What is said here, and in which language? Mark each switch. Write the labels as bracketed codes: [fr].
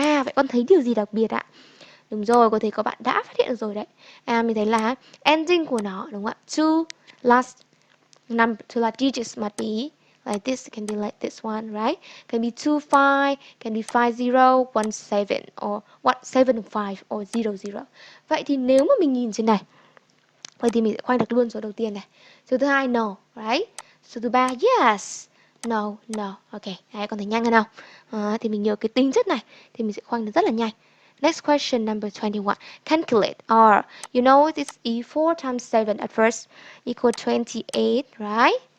[vi] Vậy con thấy điều gì đặc biệt ạ? Đúng rồi, có thể các bạn đã phát hiện được rồi đấy. Mình thấy là ending của nó, đúng không ạ? [en] Two last digits must be like this. It can be like this one, right? Can be 25, can be 50, 17, or 175 or 00. [vi] Vậy thì nếu mà mình nhìn trên này, vậy thì mình sẽ khoanh đặt luôn số đầu tiên này. Số thứ hai [en] no, right? [vi] Số thứ ba [en] yes. No, no. [vi] Ok, đấy, con thấy nhanh hơn không? Thì mình nhớ cái tính chất này thì mình sẽ khoanh được rất là nhanh. [en] Next question number 21. Calculate. Or, you know this E4 times 7 at first equal 28, right?